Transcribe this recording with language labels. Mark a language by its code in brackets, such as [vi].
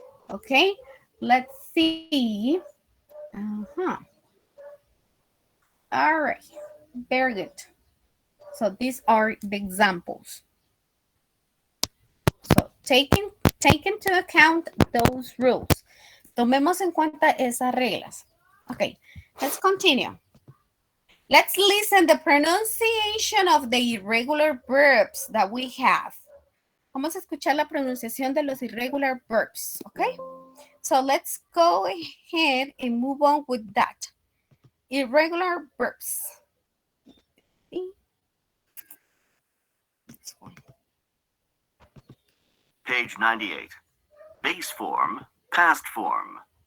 [en] Okay. Let's see. All right. Very good. So these are the examples. So take into account those rules. [es] Tomemos en cuenta esas reglas. [en] Okay, let's continue. Let's listen the pronunciation of the irregular verbs that we have. [es] Vamos a escuchar la pronunciación de los [en] irregular verbs, [es] okay? [en] So let's go ahead and move on with that. Irregular verbs. Page 98. Base form, past form.